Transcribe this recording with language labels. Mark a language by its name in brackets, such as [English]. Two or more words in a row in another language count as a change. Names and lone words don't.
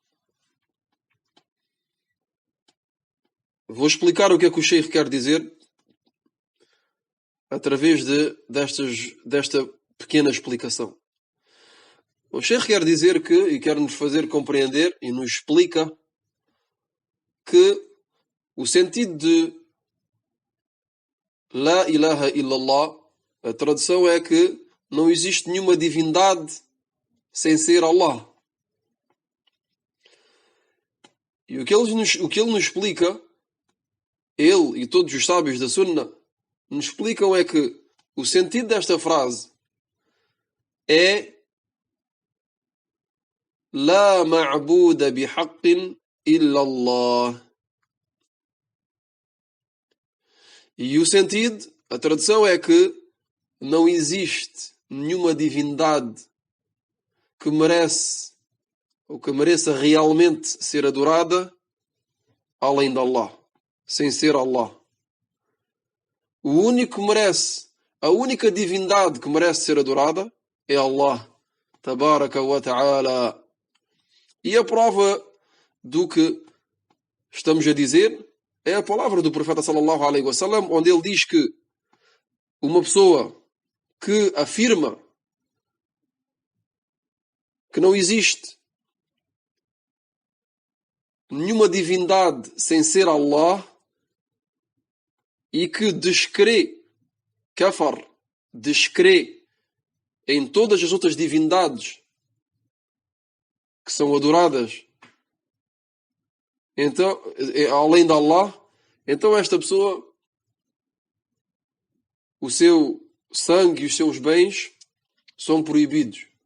[Portuguese] Vou explicar o que é que o Sheikh quer dizer através desta pequena explicação. O Sheikh quer dizer que, e quer nos fazer compreender, e nos explica que o sentido de [Arabic] لا إله إلا الله, [Portuguese] a tradução é que não existe nenhuma divindade sem ser Allah. E o que ele nos explica, ele e todos os sábios da Sunna nos explicam é que o sentido desta frase é [Arabic] لا معبود بحق إلا الله. [Portuguese] E o sentido, a tradução é que não existe nenhuma divindade que merece ou que mereça realmente ser adorada além de Allah, sem ser Allah. A única divindade que merece ser adorada é Allah, [Arabic] تبارك وتعالى. [Portuguese] E a prova do que estamos a dizer é a palavra do profeta [Arabic] صلى الله عليه وسلم, [Portuguese] onde ele diz que uma pessoa que afirma que não existe nenhuma divindade sem ser Allah e que descrê em todas as outras divindades que são adoradas então, além de Allah, então esta pessoa, o seu sangue e os seus bens são proibidos.